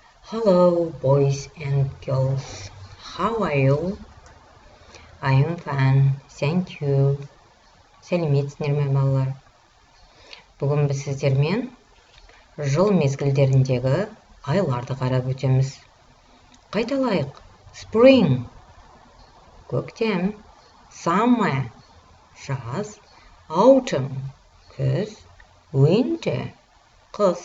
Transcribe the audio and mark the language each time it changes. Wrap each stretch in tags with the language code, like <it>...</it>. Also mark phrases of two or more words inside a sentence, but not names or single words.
<en>Hello, boys and girls. How are you? I am fine. Thank you.</en> <kk>Сәлеметсіздер ме, балалар? Бүгін біз сіздермен жыл мезгілдеріндегі айларды қарап өтеміз. Қайталайық. Spring – көктем, summer – жаз, autumn – күз, winter – қыс.</kk>